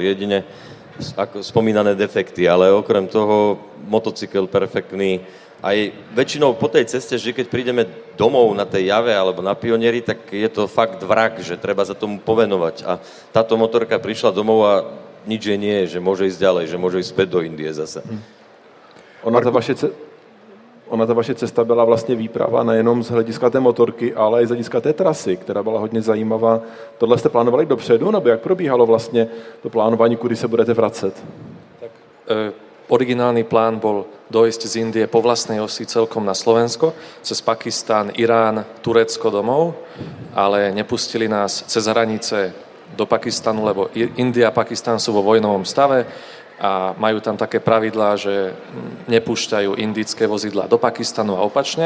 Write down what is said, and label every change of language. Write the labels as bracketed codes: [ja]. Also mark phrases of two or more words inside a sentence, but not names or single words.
[sk] Jedine ako spomínané defekty, ale okrem toho motocykel perfektný. Aj väčšinou po tej ceste, že keď prídeme domov na tej Jave alebo na Pionieri, tak je to fakt vrak, že treba sa tomu povenovať. A táto motorka prišla domov a nič jej nie je, že môže ísť ďalej, že môže ísť späť do Indie zase. [cs] Ona ta vaše cesta byla vlastně výprava nejenom z hlediska té motorky, ale i z hlediska té trasy, která byla hodně zajímavá. Tohle jste plánovali dopředu, nebo jak probíhalo vlastně to plánování, kudy se budete vracet? [sk] Tak, originálny plán bol dojsť z Indie po vlastnej osi celkom na Slovensko, cez Pakistán, Irán, Turecko domov, ale nepustili nás cez hranice do Pakistanu, lebo India a Pakistán sú vo vojnovom stave a majú tam také pravidlá, že nepúšťajú indické vozidlá do Pakistanu a opačne.